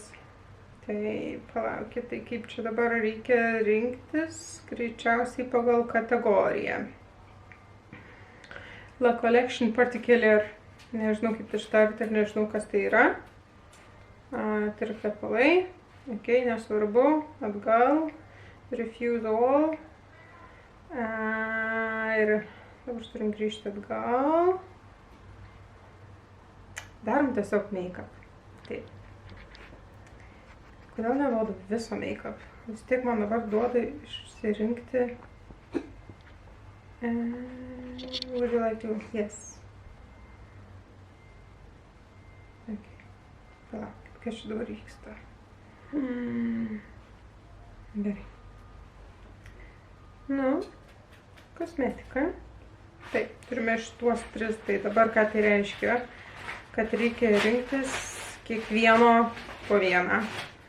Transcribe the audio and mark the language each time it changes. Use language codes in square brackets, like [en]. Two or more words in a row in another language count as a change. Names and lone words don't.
[lt] Tai palaukit, tai kaip čia dabar reikia rinktis, greičiausiai pagal kategoriją. La Collection Particular, nežinau kaip ištarti ir nežinau kas tai yra. Tai yra kvepalai. Ok, nesvarbu, atgal, [en] refuse all. [lt] Ir dabar turim grįžti atgal. Darom tiesiog make-up. Taip. Kodėl nerodo viso make-up? Vis tiek man dabar duoda išsirinkti. [en] Would you like to? Yes. [lt] Ok. Palauk, kas čia dabar vyksta? Gerai. Kosmetika. Taip, turime šituos 3. Tai dabar ką tai reiškia? Kad reikia rinktis kiekvieno po vieną.